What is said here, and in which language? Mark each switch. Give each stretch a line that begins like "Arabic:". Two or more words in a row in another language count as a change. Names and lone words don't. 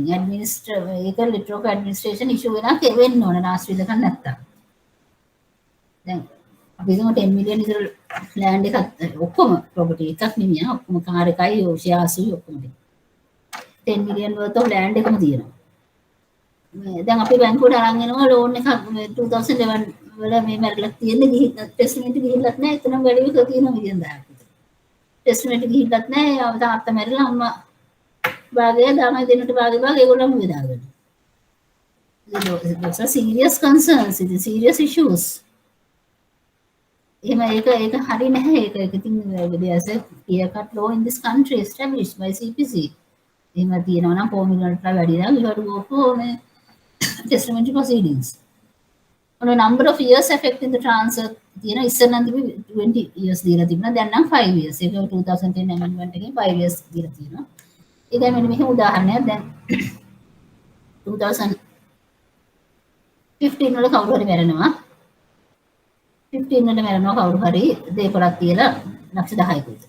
Sinhala: ඒක
English: letter of administration issue
Sinhala: වෙනක් වෙන්න ඕන ලාස්ට් විදකක් නැත්තම්. දැන් අපි හිතමු 10 මිලියන් විතර land එකක් ඔක්කොම property එකක් නෙමෙයි ඔක්කොම කාර් එකයි shares ඔක්කොම 10
English: million worth of land
Sinhala: එකම තියෙනවා. දැන් අපි බැංකුවට අරන් එනවා loan එකක් 2011 වල මේ මැරලා තියෙන්නේ ගිහින් ටෙස්ටිමන්ට් ගිහිල්ලත් නැහැ. එතනම වැඩි විතර තියෙනවා මිලියන් 10ක් විතර. ටෙස්ටිමන්ට් ගිහිල්ලත් නැහැ. තාත්තා මැරිලා අම්මා භාගය ළමයි දෙන්නට භාගය ඒගොල්ලෝම බෙදාගෙන.
English: Those are serious concerns, it is serious issues.
Sinhala: එහෙම ඒක හරි නැහැ. ඒක ඉතින්
English: there's a clear cut law in this country established by CPC.
Sinhala: එහෙම තියෙනවා නම්
English: 4 million
Sinhala: වලට වැඩි නම්
English: you have to go for testamentary proceedings. On a number of years affecting the transfer,
Sinhala: ඉස්සර නම් 20 years දීලා තිබුණා. දැන් නම් 5 years. ඒක 2010 amendment එකේ 5 years දීලා තියෙනවා. ඒක මෙන්න මෙහෙම උදාහරණයක්. දැන් 2015 වල කවුරු හරි මැරෙනවා. 15 වල මැරෙනවා කවුරු හරි දේපලක් තියලා ලක්ෂ 10ක විතර.